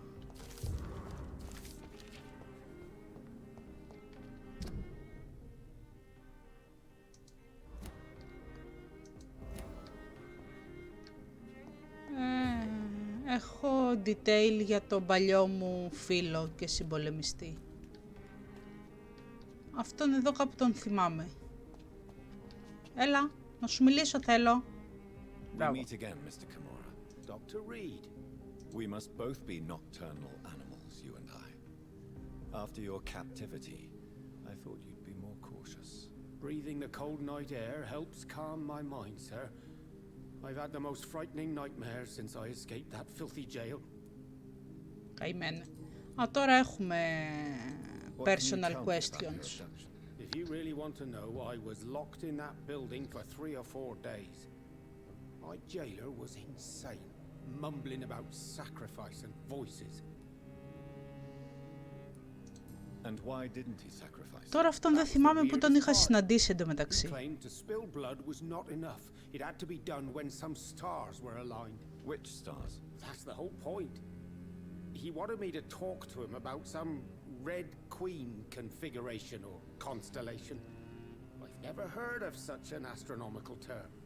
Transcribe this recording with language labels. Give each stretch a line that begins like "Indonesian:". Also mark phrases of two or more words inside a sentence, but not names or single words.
Greek: Έχω detail για τον παλιό μου φίλο και συμπολεμιστή. Αυτόν εδώ κάπου τον θυμάμαι. Έλα, να σου μιλήσω θέλω.
English: We meet again, Mr. Kimura. Dr. Reed. We must both be nocturnal animals, you and I. After your captivity, I thought you'd be more cautious. Breathing the cold night air helps calm my mind, sir. I've had the most frightening nightmares since I escaped that filthy jail.
Greek: Καημένε. Α, τώρα έχουμε
English: personal questions. If you really want to know, I was locked in that building for 3 or 4 days. My jailer was insane, mumbling about sacrifice and voices. And why didn't he sacrifice?
Greek: Τώρα αυτόν δεν θυμάμαι που τον είχα συναντήσει εντωμεταξύ.
English: He claimed to spill blood was not enough. It had to be done when some stars were aligned. Which stars? That's the whole point. He wanted me to talk to him about some Red Queen configuration or constellation. I've never heard of such an astronomical term.